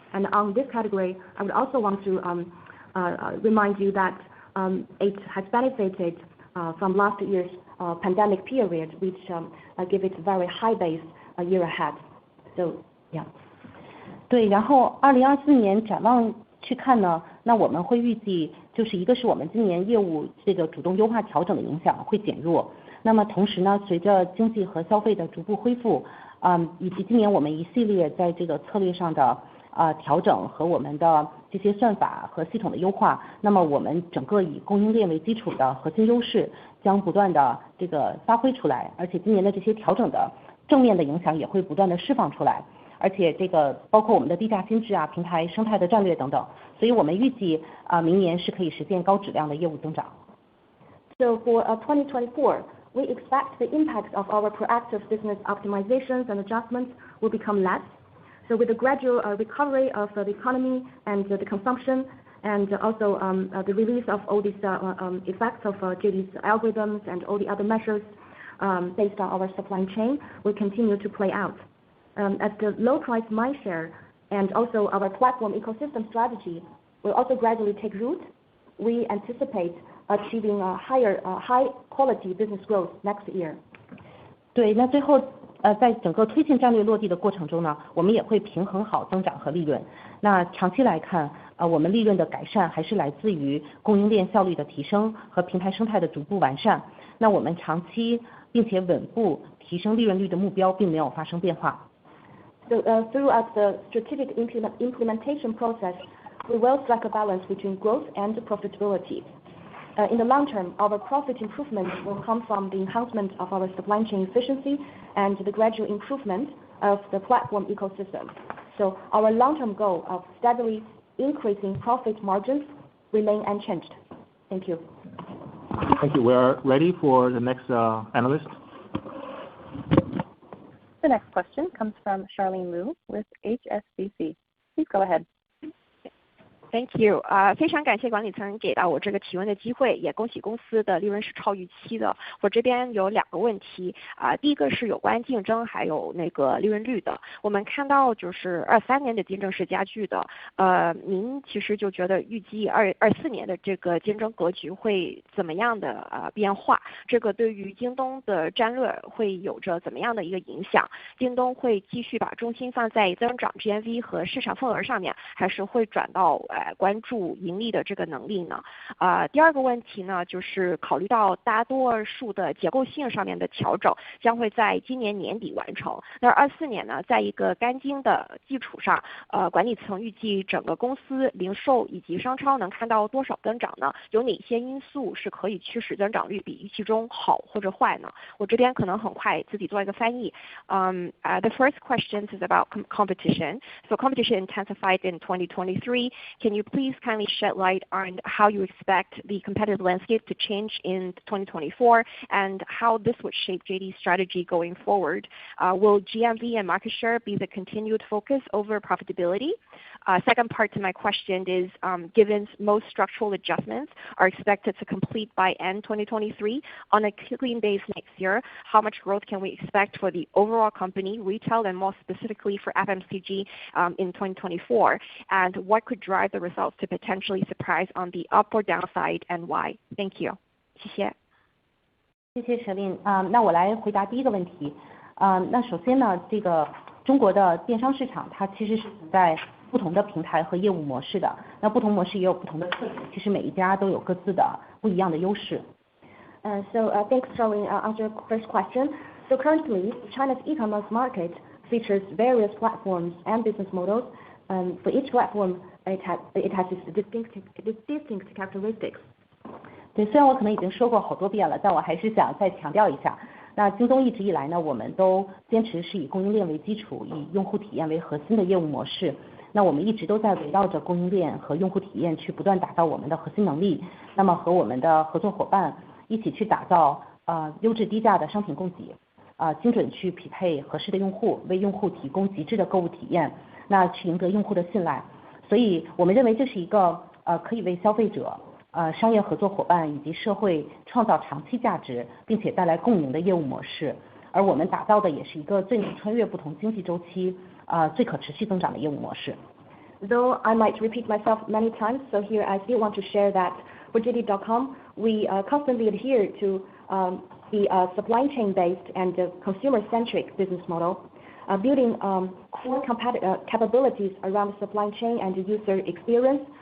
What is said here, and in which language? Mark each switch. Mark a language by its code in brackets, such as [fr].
[en] And on this category, I would also want to remind you that it has benefited from last year's pandemic period, which give it a very high base a year ahead. So yeah. [zh] 对，然后2024年展望去看呢，那我们会预计就是一个是我们今年业务这个主动优化调整的影响会减弱，那么同时呢，随着经济和消费的逐步恢复，以及今年我们一系列在这个策略上的调整和我们的这些算法和系统的优化，那么我们整个以供应链为基础的核心优势将不断的这个发挥出来，而且今年的这些调整的正面的影响也会不断的释放出来，而且这个包括我们的低价心智平台生态的战略等等，所以我们预计明年是可以实现高质量的业务增长。 [en] So for 2024, we expect the impact of our proactive business optimizations and adjustments will become less. So with the gradual recovery of the economy and the consumption, and also the release of all these effects of JD's algorithms and all the other measures based on our supply chain will continue to play out. As the low price mindshare and also our platform ecosystem strategy will also gradually take root, we anticipate achieving a high quality business growth next year. [zh] 对，那最后在整个推进战略落地的过程中呢，我们也会平衡好增长和利润。那长期来看，我们利润的改善还是来自于供应链效率的提升和平台生态的逐步完善。那我们长期并且稳步提升利润率的目标并没有发生变化。 [en] So throughout the strategic implementation process, we will strike a balance between growth and profitability. In the long term, our profit improvement will come from the enhancement of our supply chain efficiency and the gradual improvement of the platform ecosystem. So our long-term goal of steadily increasing profit margins remain unchanged. Thank you. Thank you. We are ready for the next analyst. The next question comes from Charlene Liu with HSBC. Please go ahead. Thank you. [zh] 非常感谢管理层给到我这个提问的机会，也恭喜公司的利润是超预期的。我这边有2个问题，第一个是有关竞争还有那个利润率的。我们看到就是23年的竞争是加剧的，您其实就觉得预计24年的这个竞争格局会怎么样的变化？这个对于京东的战略会有着怎么样的一个影响？京东会继续把重心放在增长 GMV 和市场份额上面，还是会转到关注盈利的这个能力呢？第二个问题呢，就是考虑到大多数的结构性上面的调整将会在今年年底完成，那24年呢，在一个干净的基础上，管理层预计整个公司零售以及商超能看到多少增长呢？有哪些因素是可以驱使增长率比预期中好或者坏呢？我这边可能很快自己做一个翻译。 [en] The first question is about competition. So competition intensified in 2023. Can you please kindly shed light on how you expect the competitive landscape to change in 2024 and how this would shape JD's strategy going forward? Will GMV and market share be the continued focus over profitability? Second part to my question is, given most structural adjustments are expected to complete by end 2023, on a clean base next year, how much growth can we expect for the overall company, retail, and more specifically for FMCG in 2024? And what could drive the results to potentially surprise on the up or downside and why? Thank you. [zh] 谢谢。谢谢沈令。那我来回答第一个问题。那首先呢，这个中国的电商市场它其实是存在不同的平台和业务模式的，那不同模式也有不同的特点，其实每一家都有各自的不一样的优势。 [en] So thanks, Charlene. Answer your first question. So currently, China's e-commerce market features various platforms and business models. For each platform, it has its distinct characteristics. [zh] 对，虽然我可能已经说过好多遍了，但我还是想再强调一下。那京东一直以来呢，我们都坚持是以供应链为基础，以用户体验为核心的业务模式。那我们一直都在围绕着供应链和用户体验去不断打造我们的核心能力。那么和我们的合作伙伴一起去打造优质低价的商品供给，精准去匹配合适的用户，为用户提供极致的购物体验，那去赢得用户的信赖。所以我们认为这是一个可以为消费者、商业合作伙伴以及社会创造长期价值，并且带来共赢的业务模式。而我们打造的也是一个最能穿越不同经济周期、最可持续增长的业务模式。 [en] Though I might repeat myself many times, so here I still want to share that for JD.com, we constantly adhere to the supply chain based and consumer centric business model. building core capabilities around supply chain and user experience.